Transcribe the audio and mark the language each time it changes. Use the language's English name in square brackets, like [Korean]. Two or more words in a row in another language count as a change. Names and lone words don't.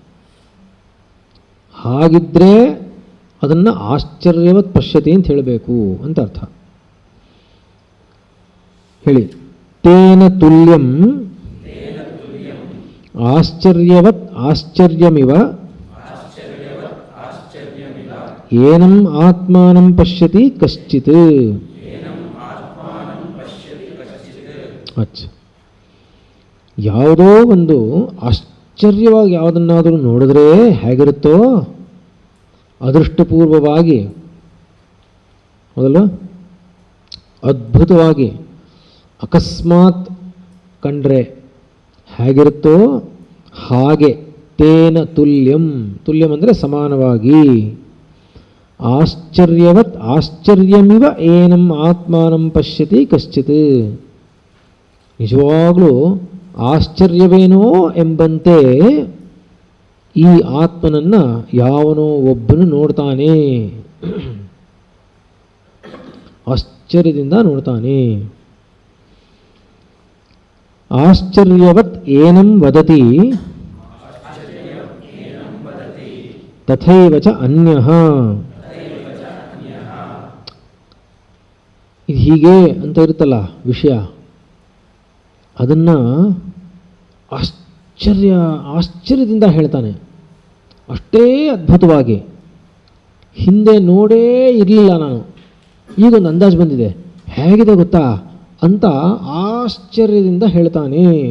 [Kannada] ಹಾಗಿದ್ರೆ ಅದನ್ನು [Sanskrit] ಆಶ್ಚರ್ಯವತ್ ಪಶ್ಯತಿ [Kannada] ಅಂತ ಹೇಳಬೇಕು ಅಂತ ಅರ್ಥ. [Sanskrit] ಹೇಳಿ. ತೇನ ತುಲ್ಯಂ ಆಶ್ಚರ್ಯವತ್ ಆಶ್ಚರ್ಯಮಿವ ಏನಂ ಆತ್ಮಾನಂ ಪಶ್ಯತಿ ಕಶ್ಚಿತ್. [Kannada] ಯಾವುದೋ ಒಂದು ಆಶ್ಚರ್ಯವಾಗಿ ಯಾವುದನ್ನಾದರೂ ನೋಡಿದ್ರೆ ಹೇಗಿರುತ್ತೋ ಅದೃಷ್ಟಪೂರ್ವವಾಗಿ, ಹೌದಲ್ವ? ಅದ್ಭುತವಾಗಿ, ಅಕಸ್ಮಾತ್ ಕಂಡ್ರೆ ಹೇಗಿರುತ್ತೋ ಹಾಗೆ. [Sanskrit] ತೇನ ತುಲ್ಯಂ, ತುಲ್ಯಂ [Kannada] ಅಂದರೆ ಸಮಾನವಾಗಿ. [Sanskrit] ಆಶ್ಚರ್ಯವತ್ ಆಶ್ಚರ್ಯಮಿವ ಏನಂ ಆತ್ಮಾನಂ ಪಶ್ಯತಿ ಕಶ್ಚಿತ್. [Kannada] ನಿಜವಾಗಲೂ ಆಶ್ಚರ್ಯವೇನೋ ಎಂಬಂತೆ ಈ ಆತ್ಮನನ್ನು ಯಾವನೋ ಒಬ್ಬನು ನೋಡ್ತಾನೆ, ಆಶ್ಚರ್ಯದಿಂದ ನೋಡ್ತಾನೆ. [Sanskrit] ಆಶ್ಚರ್ಯವತ್ ಏನಂ ವದತಿ ತಥೈವ ಚ ಅನ್ಯಃ. [Kannada] ಇದು ಹೀಗೆ ಅಂತ ಇರುತ್ತಲ್ಲ ವಿಷಯ, ಅದನ್ನು ಆಶ್ಚರ್ಯದಿಂದ ಹೇಳ್ತಾನೆ, ಅಷ್ಟೇ ಅದ್ಭುತವಾಗಿ. ಹಿಂದೆ ನೋಡೇ ಇರಲಿಲ್ಲ ನಾನು, ಈಗೊಂದು ಅಂದಾಜು ಬಂದಿದೆ, ಹೇಗಿದೆ ಗೊತ್ತಾ ಅಂತ ಆಶ್ಚರ್ಯದಿಂದ ಹೇಳ್ತಾನೆ.